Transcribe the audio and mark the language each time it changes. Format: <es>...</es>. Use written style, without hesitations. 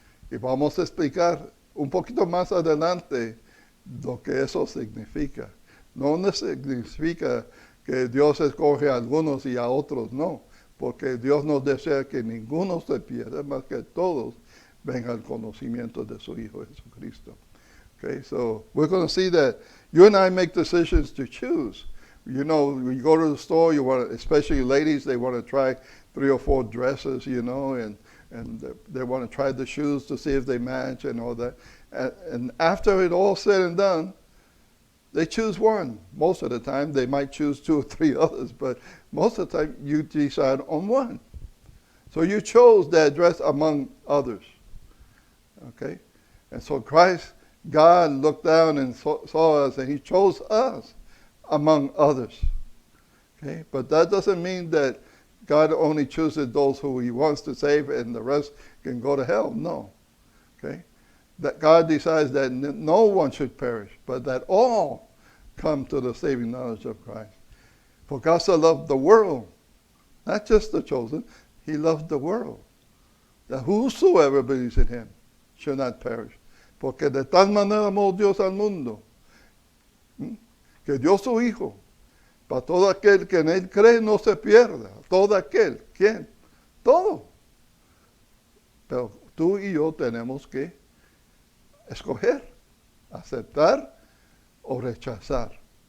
<es>Y vamos a explicar un poquito más adelante lo que eso significa. No significa que Dios escoge a algunos y a otros no, porque Dios nos desea que ninguno se pierda, más que todos vengan al conocimiento de su Hijo Jesucristo.</es> <en>Okay, so we're going to see that you and I make decisions to choose. You go to the store, especially ladies, they want to try 3 or 4 dresses, and they want to try the shoes to see if they match and all that. And after it all said and done, they choose one. Most of the time, they might choose 2 or 3 others, but most of the time, you decide on one. So you chose that dress among others. Okay? And so God looked down and saw us, and He chose us among others. Okay? But that doesn't mean that God only chooses those who He wants to save and the rest can go to hell. No. Okay? That God decides that no one should perish, but that all come to the saving knowledge of Christ. For God so loved the world, not just the chosen, He loved the world, that whosoever believes in Him shall not perish.</en> <es>Porque de tal manera amó Dios al mundo, que dio su Hijo, para todo aquel que en Él cree no se pierda. Todo aquel, ¿quién? Todo. Pero tú y yo tenemos que escoger, aceptar o rechazar.</es>